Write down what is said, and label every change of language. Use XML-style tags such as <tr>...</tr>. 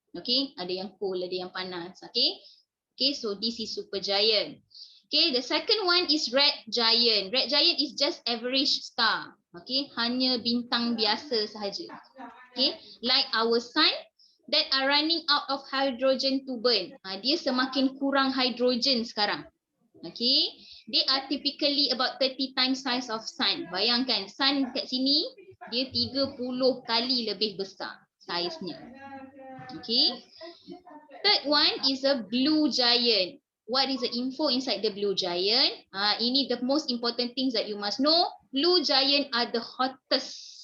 <ms>Okay, ada yang cool, ada yang panas. Okay.</ms> <en>Okay, so this is supergiant. Okay, the second one is red giant. Red giant is just average star. Okay,</en> <ms>hanya bintang biasa sahaja.</ms> <en>Okay, like our sun that are running out of hydrogen to burn.</en> <ms>Dia semakin kurang hydrogen sekarang.</ms> <en>Okay, they are typically about 30 times size of sun.</en> <ms>Bayangkan sun kat sini dia 30 kali lebih besar saiznya. Okay.</ms> <en>Third one is a blue giant. What is the info inside the blue giant? Ini the most important things that you must know. Blue giant are the hottest.</en>